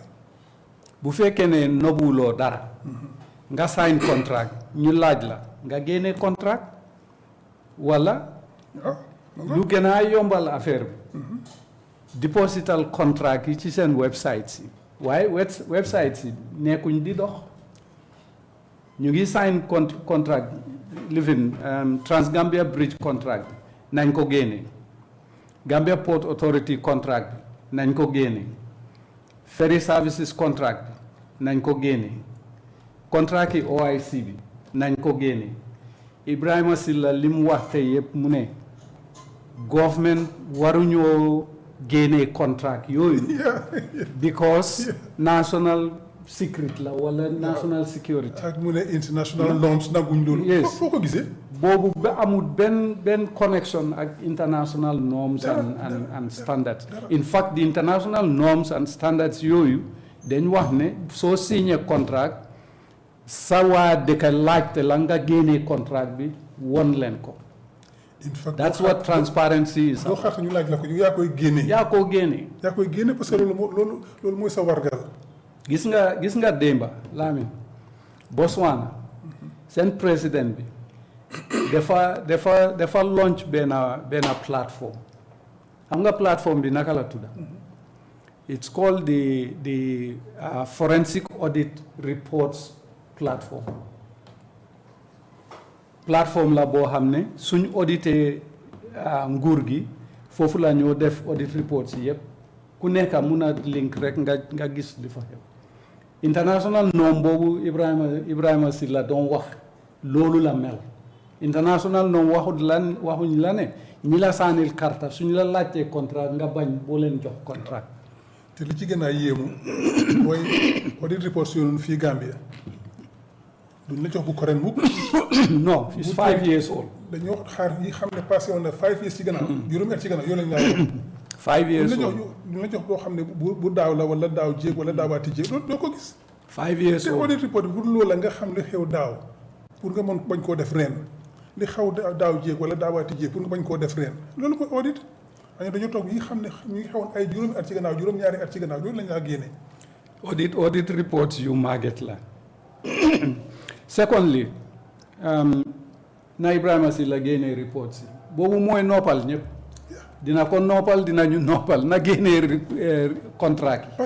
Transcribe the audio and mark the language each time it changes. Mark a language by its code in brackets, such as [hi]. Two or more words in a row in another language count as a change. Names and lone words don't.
[wo] bu fekkee ne nobuloo dara. nga sign contrat ñu laaj la nga génnee contrat wala. lu gën a yombal affaire bi. deposital contrat yi ci seen website si waaye website si nekkuñ di dox ñu ngi sign contract living Transgambia Bridge contract nañ ko génne Gambia Port Authority contract bi nañ ko génne Ferry Services contract bi nañ ko génne contract yi OIC bi nañ ko génne Ibrahima Silla li mu wax tey yëpp mu ne government waruñoo génne contract yooyu [en] because national secret [wo] la wala [en] national security. [wo] ak mu ne [en] international norms [wo] nanguñ loolu. [en] yes [wo] foo ko gisee. boobu ba amul benn connection ak [en] international norms and standards. In fact the international norms and standards [wo] yooyu dañ wax ne soo signé contract sa waa dëkk laajte la nga génnee contract bi won leen ko. [en] In fact, that's what transparency is. [wo] doo xaar ñu laaj la ko yaa koy génne. yaa koo génne. yaa koy génne parce que loolu mooy sa wargal. gis nga démba Lamin Botswana seen président bi dafa launch benn plateforme xam nga plateforme bi naka la tudda [en] it's called the forensic audit reports [wo] plateforme la boo xam ne suñ audité nguur gi foofu la ñoo def [en] audit reports [wo] yi yëpp ku nekk mun a link rek nga gis li fa xew [en] international norm [wo] boobu Ibrahima Silla doon wax loolu la mel [en] international norm [wo] waxuñ la ne ñi la saanil karta suñ la laajtee contrat nga bañ boo leen jox contrat. te li ci gën a yéemu mooy [en] audit reports [wo] yooyu fii Gambia duñ la jox bu correct mukk. [en] non it's 5 years old. [wo] dañoo xaar yi xam ne passé woon na 5 years ci gannaaw. juróomi at ci gannaaw yoo lañ laa [en] 5 years old [wo] duñ la jox boo xam ne bu daaw la wala daaw jéeg wala daawaati jéeg loolu doo ko gis. [en] 5 years old [wo] te [en] audit report [wo] bi bu dul loolu la nga xam li xew daaw pour nga mën bañ koo def ren li xaw daaw jéeg wala daawaati jéeg pour nga bañ koo def ren loolu mooy audit. dañoo toog yi xam ne ñu ngi xewoon ay juróomi at ci gannaaw juróom-ñaari at ci gannaaw loolu lañ laa génne. [en] audit reports [wo] yu màgget la. Secondly, na Ibrahima Silla génnee reports yi boobu mooy noppal ñëpp dina ko noppal dinañu noppal na génnee contrat yi.